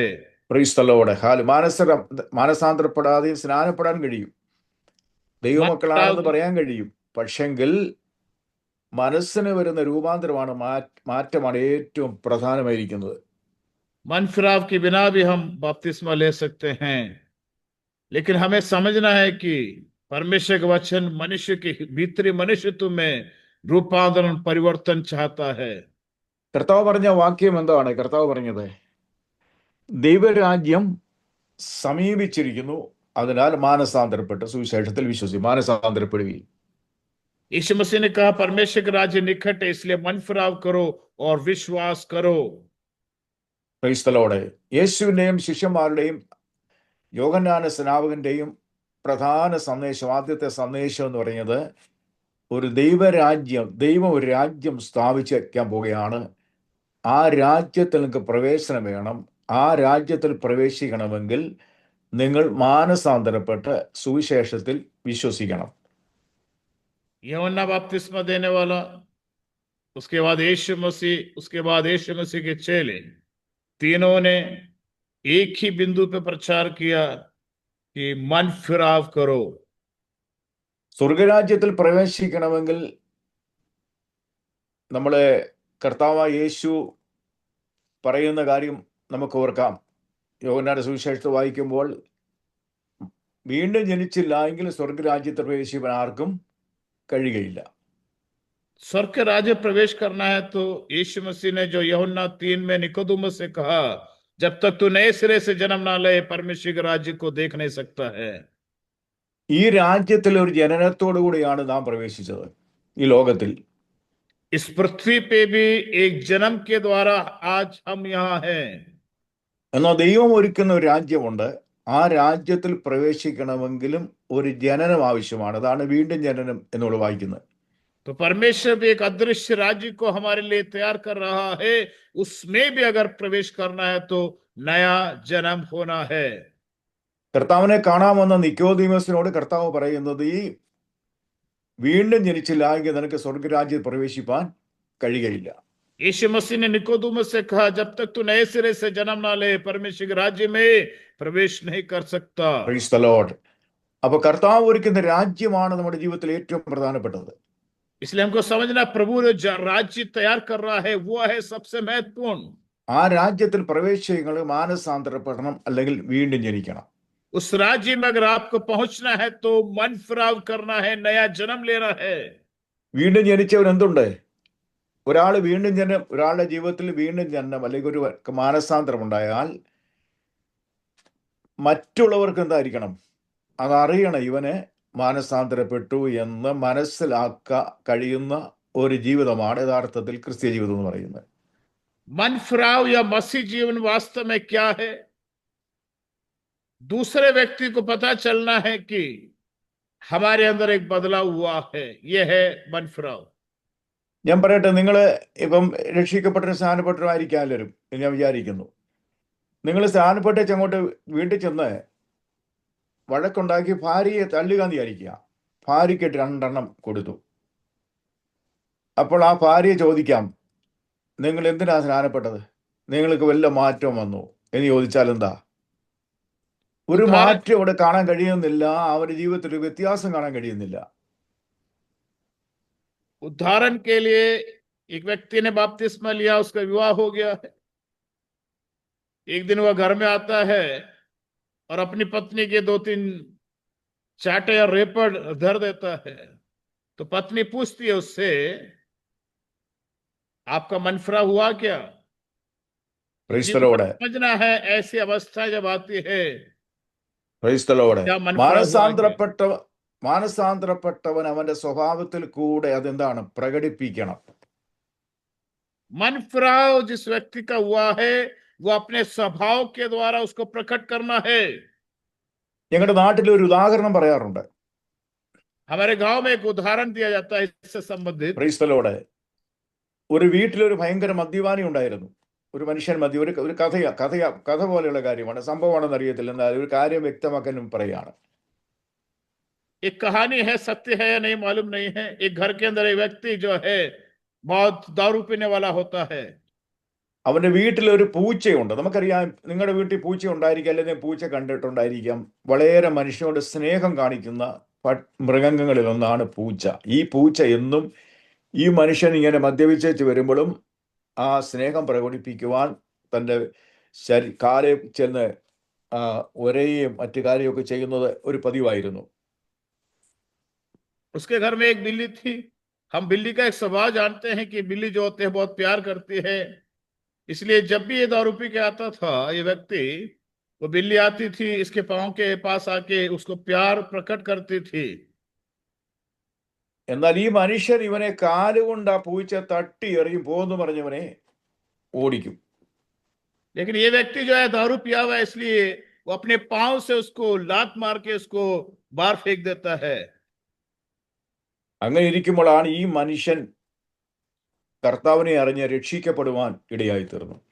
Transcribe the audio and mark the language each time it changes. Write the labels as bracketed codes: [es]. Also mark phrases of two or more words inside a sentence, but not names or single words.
[ml] ക്രൈസ്തലോടെ മാനസാന്തരപ്പെടാതെയും സ്നാനപ്പെടാൻ കഴിയും, [hi] मन [ml] ദൈവമക്കളാണെന്ന് [hi] फिराव [ml] പറയാൻ കഴിയും. പക്ഷെങ്കിൽ മനസ്സിന് വരുന്ന രൂപാന്തരമാണ്, മാറ്റമാണ് ഏറ്റവും പ്രധാനമായിരിക്കുന്നത്. [hi] मन फिराव के बिना भी हम बपतिस्मा ले सकते हैं, लेकिन हमें समझना है कि परमेश्वर का वचन मनुष्य के भीतरी मनुष्यत्व में रूपांतरण परिवर्तन चाहता है। [ml] കർത്താവ് പറഞ്ഞ വാക്യം എന്താണ്? കർത്താവ് പറഞ്ഞത്, ദൈവരാജ്യം സമീപിച്ചിരിക്കുന്നു, അതിനാൽ മാനസാന്തരപ്പെട്ട് സുവിശേഷത്തിൽ മാനസാന്തരപ്പെടുകയും. [hi] यीशु मसीह ने कहा परमेश्वर का राज्य निकट है, इसलिए मन फिराव करो और विश्वास करो। [ml] ക്രൈസ്തലോടെ യേശുവിൻ്റെയും ശിഷ്യന്മാരുടെയും യോഹന്നാന സ്നാപകന്റെയും പ്രധാന സന്ദേശം, ആദ്യത്തെ സന്ദേശം എന്ന് പറയുന്നത്, ഒരു ദൈവം ഒരു രാജ്യം സ്ഥാപിച്ച് വയ്ക്കാൻ പോവുകയാണ്. ആ രാജ്യത്തിൽ നിങ്ങൾക്ക് പ്രവേശനം വേണം. ആ രാജ്യത്തിൽ പ്രവേശിക്കണമെങ്കിൽ നിങ്ങൾ മാനസാന്തരപ്പെട്ട് സുവിശേഷത്തിൽ വിശ്വസിക്കണം. [hi] यूहन्ना बपतिस्मा देने वाला, उसके बाद यीशु मसीह, उसके बाद यीशु मसीह के चेले, तीनों ने एक ही बिंदु पे प्रचार किया कि मन फिराव करो। [ml] സ്വർഗരാജ്യത്തിൽ പ്രവേശിക്കണമെങ്കിൽ നമ്മളെ കർത്താവായ യേശു പറയുന്ന കാര്യം നമുക്ക് ഓർക്കാം. യോഹന്നാന്റെ സുവിശേഷത്തിൽ വായിക്കുമ്പോൾ, വീണ്ടും ജനിച്ചില്ല എങ്കിൽ സ്വർഗരാജ്യത്തിൽ പ്രവേശിക്കാൻ ആർക്കും കഴിയുകയില്ല. [hi] स्वर्ग के राज्य प्रवेश करना है तो यीशु मसीह ने जो यूहन्ना 3 में निकोदेमुस से कहा, जब तक तू नए सिरे से जन्म ना ले परमेश्वर के राज्य को देख नहीं सकता है। [ml] ഈ രാജ്യത്തിൽ ഒരു ജനനത്തോടു കൂടിയാണ് നാം പ്രവേശിച്ചത് ഈ ലോകത്തിൽ. [hi] इस पृथ्वी पे भी एक जन्म के द्वारा आज हम यहाँ हैं। [ml] എന്നാൽ ദൈവം ഒരുക്കുന്ന ഒരു രാജ്യമുണ്ട്. ആ രാജ്യത്തിൽ പ്രവേശിക്കണമെങ്കിലും ഒരു ജനനം ആവശ്യമാണ്. അതാണ് വീണ്ടും ജനനം എന്നുള്ള വായിക്കുന്നത്. [hi] तो परमेश्वर भी एक अदृश्य राज्य को हमारे लिए तैयार कर रहा है, उसमें भी अगर प्रवेश करना है तो नया जन्म होना है। [ml] കർത്താവിനെ കാണാൻ വന്ന നിക്കോദീമസിനോട് കർത്താവ് പറയുന്നത്, ഈ വീണ്ടും ജനിച്ചില്ല എങ്കിൽ നിനക്ക് സ്വർഗരാജ്യത്തിൽ പ്രവേശിപ്പാൻ കഴിയുകയില്ല. [hi] यीशु मसीह ने निकोदेमुस से कहा, जब तक तू नए सिरे से जन्म ना ले परमेश्वर के राज्य में प्रवेश नहीं कर सकता। [en] Praise the Lord. [ml] അപ്പൊ കർത്താവ് ഒരുക്കുന്ന രാജ്യമാണ് നമ്മുടെ ജീവിതത്തിൽ ഏറ്റവും പ്രധാനപ്പെട്ടത്. [hi] इसलिए हमको समझना, प्रभु जो राज्य तैयार कर रहा है वो है सबसे महत्वपूर्ण। [ml] ആ രാജ്യത്തിൽ പ്രവേശികൾ മാനസാന്തരപ്പെടണം, അല്ലെങ്കിൽ വീണ്ടും ജനിക്കണം. [hi] उस राज्य में अगर आपको पहुंचना है तो मन फिराव करना है, नया जन्म लेना है। [ml] വീണ്ടും ജനിച്ചവൻ എന്തുണ്ട്? ഒരാളുടെ ജീവിതത്തിൽ വീണ്ടും ജനനം അല്ലെങ്കിൽ ഒരു മാനസാന്തരം ഉണ്ടായാൽ മറ്റുള്ളവർക്ക് എന്തായിരിക്കണം? അതറിയണം, ഇവന് മാനസാന്തരപ്പെട്ടു എന്ന് മനസ്സിലാക്കാൻ കഴിയുന്ന ഒരു ജീവിതമാണ് യഥാർത്ഥത്തിൽ ക്രിസ്തീയ ജീവിതം എന്ന് പറയുന്നത്. [hi] मन फिराव या मसीह जीवन वास्तव में क्या है? दूसरे व्यक्ति को पता चलना है कि हमारे अंदर एक बदलाव हुआ है, यह है मन फिराव। [ml] ഞാൻ പറയട്ടെ, നിങ്ങൾ ഇപ്പം രക്ഷിക്കപ്പെട്ട സ്നാനപ്പെട്ടവരായിരിക്കാം എല്ലാവരും എന്ന് ഞാൻ വിചാരിക്കുന്നു. നിങ്ങൾ സ്നാനപ്പെട്ടേച്ച് അങ്ങോട്ട് വീട്ടിൽ ചെന്ന് വഴക്കുണ്ടാക്കി ഭാര്യയെ തല്ലുക എന്ന് വിചാരിക്കുക. ഭാര്യയ്ക്ക് 2 കൊടുത്തു. അപ്പോൾ ആ ഭാര്യയെ ചോദിക്കാം, നിങ്ങൾ എന്തിനാ സ്നാനപ്പെട്ടത്? നിങ്ങൾക്ക് വല്ല മാറ്റം വന്നു എന്ന് ചോദിച്ചാൽ എന്താ? ഒരു മാറ്റം ഇവിടെ കാണാൻ കഴിയുന്നില്ല. അവരുടെ ജീവിതത്തിൽ ഒരു വ്യത്യാസം കാണാൻ കഴിയുന്നില്ല. [hi] उदाहरण के लिए एक व्यक्ति ने बपतिस्मा लिया, उसका विवाह हो गया है। एक दिन वह घर में आता है और अपनी पत्नी के 2-3 चाटे या रेपड़ धर देता है। तो पत्नी पूछती है उससे, आपका मन फिरा हुआ क्या? [en] Praise the Lord. [hi] समझना है ऐसी अवस्था जब आती है, [en] Praise the Lord. [hi] क्या मन फिरा हुआ क्या? [ml] മാനസാന്തരപ്പെട്ടവൻ അവന്റെ സ്വഭാവത്തിൽ കൂടെ അതെന്താണ്? പ്രകടിപ്പിക്കണം. [hi] मन फिराव जिस व्यक्ति का हुआ है वो अपने स्वभाव के द्वारा उसको प्रकट करना है। [ml] ഞങ്ങളുടെ നാട്ടിൽ ഒരു ഉദാഹരണം പറയാറുണ്ട്. [hi] हमारे गांव में एक उदाहरण दिया जाता है इससे संबंधित। [en] Praise the Lord. [ml] ഒരു വീട്ടിലൊരു ഭയങ്കര മദ്യപാനി ഉണ്ടായിരുന്നു. ഒരു മനുഷ്യൻ ഒരു കഥ പോലെയുള്ള കാര്യമാണ്, സംഭവമാണെന്ന് അറിയത്തില്ല, എന്നാൽ ഒരു കാര്യം വ്യക്തമാക്കാനും പറയാണ്. [hi] एक कहानी है, सत्य है या नहीं मालूम नहीं है। एक घर के अंदर एक व्यक्ति जो है बहुत दारू पीने वाला होता है। [ml] അവന്റെ വീട്ടിൽ ഒരു പൂച്ചയുണ്ട്. നമുക്കറിയാം, നിങ്ങളുടെ വീട്ടിൽ പൂച്ച ഉണ്ടായിരിക്കാം, അല്ലെങ്കിൽ പൂച്ച കണ്ടിട്ടുണ്ടായിരിക്കാം. വളരെ മനുഷ്യനോട് സ്നേഹം കാണിക്കുന്ന മൃഗങ്ങളിൽ ഒന്നാണ് പൂച്ച. ഈ പൂച്ച എന്നും ഈ മനുഷ്യൻ ഇങ്ങനെ മദ്യപിച്ചേച്ച് വരുമ്പോഴും ആ സ്നേഹം പ്രകടിപ്പിക്കുവാൻ തൻ്റെ കാലെ ചെന്ന് ഒരേയും മറ്റു കാര്യമൊക്കെ ചെയ്യുന്നത് ഒരു പതിവായിരുന്നു. [hi] उसके घर में एक बिल्ली थी। हम बिल्ली का एक स्वभाव जानते हैं कि बिल्ली जो होते हैं बहुत प्यार करती है, इसलिए जब भी ये दारू पी के आता था ये व्यक्ति, वो बिल्ली आती थी, इसके पाँव के पास आके उसको प्यार प्रकट करती थी। [ml] എന്നാൽ ഈ മനുഷ്യർ ഇവനെ കാലുകൊണ്ട് ആ പൂച്ച തട്ടി എറിയും, പോന്ന് പറഞ്ഞവനെ ഓടിക്കും. [hi] लेकिन ये व्यक्ति जो है दारू पिया हुआ है, इसलिए वो अपने पांव से उसको लात मार के उसको बाहर फेंक देता है। [ml] അങ്ങനെ ഇരിക്കുമ്പോഴാണ് ഈ മനുഷ്യൻ കർത്താവിനെ അറിഞ്ഞ് രക്ഷിക്കപ്പെടുവാൻ ഇടയായി തീർന്നു.